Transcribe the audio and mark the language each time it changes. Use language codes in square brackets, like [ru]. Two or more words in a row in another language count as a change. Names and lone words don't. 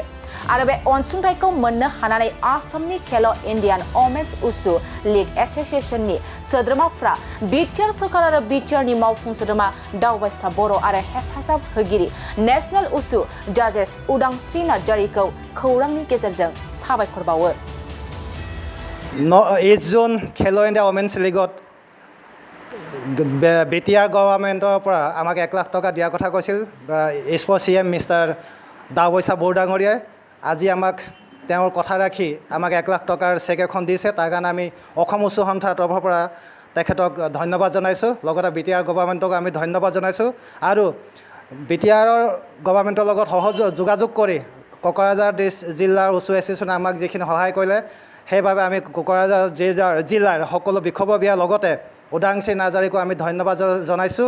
[brx] आरो बे अनसुंथाइखौ मोननो हानानै आसामनि खेलो इंडियान वुमेन्स उसु लीग एसोसिएशननि सोद्रोमाफ्रा BTR सरकार आरो BTR नि मावफुं सोद्रोमा दावबायसा बर' आरो हेफाजाब होगिरि [en] national wushu judges [brx] उदांस्रि नार्जारिखौ खौरांनि गेजेरजों साबायखर बावो। [as] 8 जून खेलो इंडिया वुमेन्स लीगत BTR गवर्नमेंटर পৰা আমাক 1 লাখ টকা দিয়াৰ কথা কৈছিল [en] sports CM mister [as] দাৱৈছা বৰডাঙৰীয়াই আজি আমাক তেওঁৰ কথা ৰাখি আমাক 1 লাখ টকাৰ চেক এখন দিছে। তাৰ কাৰণে আমি অসম উচ্চ সন্থাৰ তৰফৰ পৰা তেখেতক ধন্যবাদ জনাইছোঁ। লগতে BTR গভৰ্ণমেণ্টক আমি ধন্যবাদ জনাইছোঁ আৰু BTR গভৰ্ণমেণ্টৰ লগত যোগাযোগ কৰি কোকৰাঝাৰ জিলাৰ উচ্চ এছ'চিয়েশ্যনে আমাক যিখিনি সহায় কৰিলে সেইবাবে আমি কোকৰাঝাৰ জিলাৰ সকলো বিষয়ববীয়াৰ লগতে উদাংশী নাৰ্জাৰীকো আমি ধন্যবাদ জনাইছোঁ।